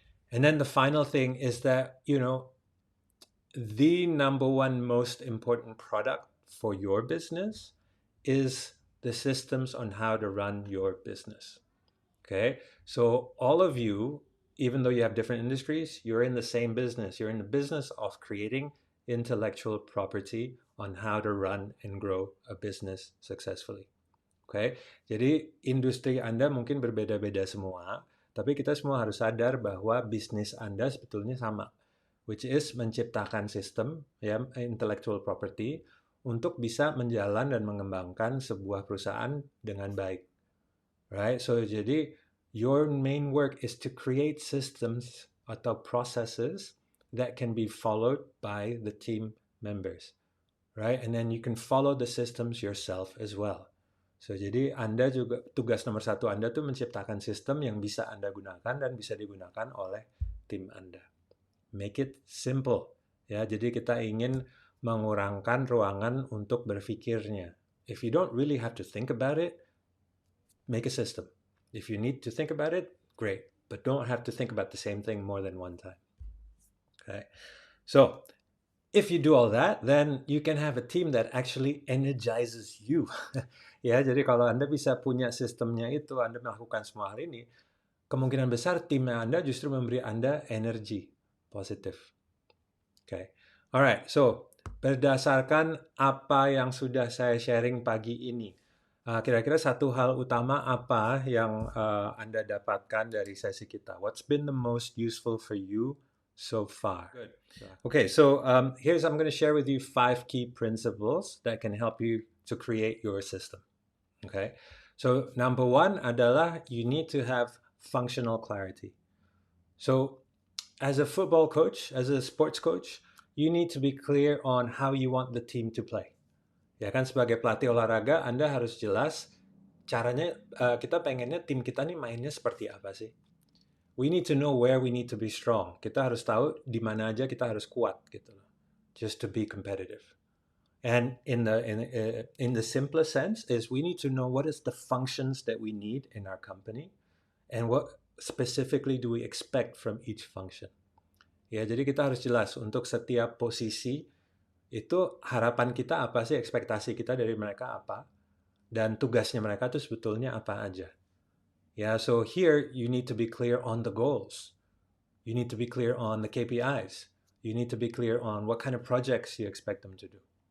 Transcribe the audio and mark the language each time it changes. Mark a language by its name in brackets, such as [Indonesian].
[English] And then the final thing is that, the number one most important product for your business is the systems on how to run your business. Okay, so all of you, even though you have different industries, you're in the same business. You're in the business of creating intellectual property on how to run and grow a business successfully. [Indonesian] Oke, jadi industri Anda mungkin berbeda-beda semua, tapi kita semua harus sadar bahwa bisnis Anda sebetulnya sama, [English] which is [Indonesian] menciptakan sistem, ya, intellectual property, untuk bisa menjalan dan mengembangkan sebuah perusahaan dengan baik. [English] Right? So jadi your main work is to create systems atau processes that can be followed by the team members. Right? And then you can follow the systems yourself as well. [Indonesian] So jadi Anda juga tugas nomor satu Anda tuh menciptakan sistem yang bisa Anda gunakan dan bisa digunakan oleh tim Anda. [English] Make it simple. [Indonesian] Ya, jadi kita ingin mengurangkan ruangan untuk berpikirnya. [English] If you don't really have to think about it, make a system. If you need to think about it, great. But don't have to think about the same thing more than one time. Okay. So if you do all that, then you can have a team that actually energizes you. [Indonesian] Ya, jadi kalau Anda bisa punya sistemnya itu, Anda melakukan semua hal ini, kemungkinan besar timnya Anda justru memberi Anda energi positif. Okay. Alright, so berdasarkan apa yang sudah saya sharing pagi ini, kira-kira satu hal utama apa yang Anda dapatkan dari sesi kita? [English] What's been the most useful for you so far? Good. Okay, so I'm going to share with you 5 key principles that can help you to create your system. Okay, so number 1 adalah you need to have functional clarity. So as a football coach, as a sports coach, you need to be clear on how you want the team to play. [Indonesian] Ya kan, sebagai pelatih olahraga Anda harus jelas caranya, kita pengennya tim kita nih mainnya seperti apa sih. [English] We need to know where we need to be strong. [Indonesian] Kita harus tahu di mana aja kita harus kuat gitu loh. [English] Just to be competitive. And in the simplest sense is we need to know what is the functions that we need in our company and what specifically do we expect from each function. [Indonesian] Ya, jadi kita harus jelas untuk setiap posisi itu harapan kita apa sih, ekspektasi kita dari mereka apa, dan tugasnya mereka tuh sebetulnya apa aja. [English] Ya, so here you need to be clear on the goals. You need to be clear on the KPIs. You need to be clear on what kind of projects you expect them to do.